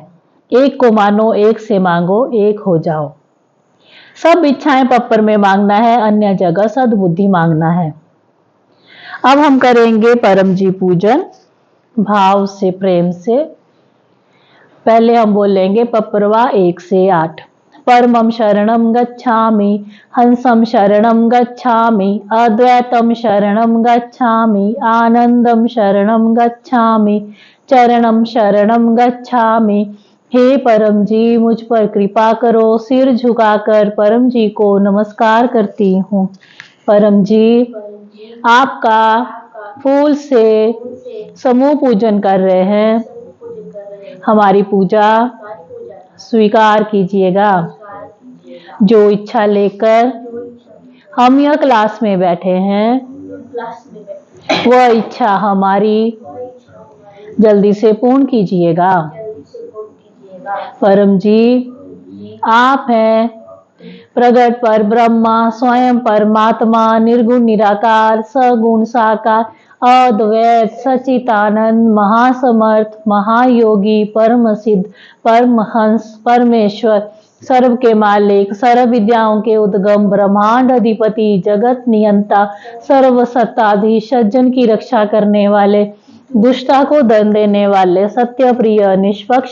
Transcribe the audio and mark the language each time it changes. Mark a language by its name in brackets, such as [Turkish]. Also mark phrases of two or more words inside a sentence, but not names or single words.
[Hindi] एक को मानो, एक से मांगो, एक हो जाओ। सब इच्छाएं पप्पर में मांगना है, अन्य जगह सद्बुद्धि मांगना है। अब हम करेंगे परम जी पूजन भाव से, प्रेम से। पहले हम बोलेंगे पप्परवा 1 से 8। [Sanskrit] परमं शरणं गच्छामि, हंसं शरणं गच्छामि, अद्वैतं शरणं गच्छामि, आनंदं शरणं गच्छामि, चरणं शरणं गच्छामि। [Hindi] हे परम जी मुझ पर कृपा करो। सिर झुकाकर परम जी को नमस्कार करती हूँ। परम जी आपका फूल से समूह पूजन कर रहे हैं, हमारी पूजा स्वीकार कीजिएगा। जो इच्छा लेकर हम यह क्लास में बैठे हैं, वह इच्छा हमारी जल्दी से पूर्ण कीजिएगा। परम जी आप हैं प्रगट पर ब्रह्मा, स्वयं परमात्मा, निर्गुण निराकार, सगुण साकार, अद्वैत सचितानंद, महासमर्थ, महायोगी, परम सिद्ध, परमहंस, परमेश्वर, सर्व के मालिक, सर्व विद्याओं के उद्गम, ब्रह्मांड अधिपति, जगत नियंता, सर्व सत्ताधीश, सज्जन की रक्षा करने वाले, दुष्टता को दंड देने वाले, सत्य प्रिय, निष्पक्ष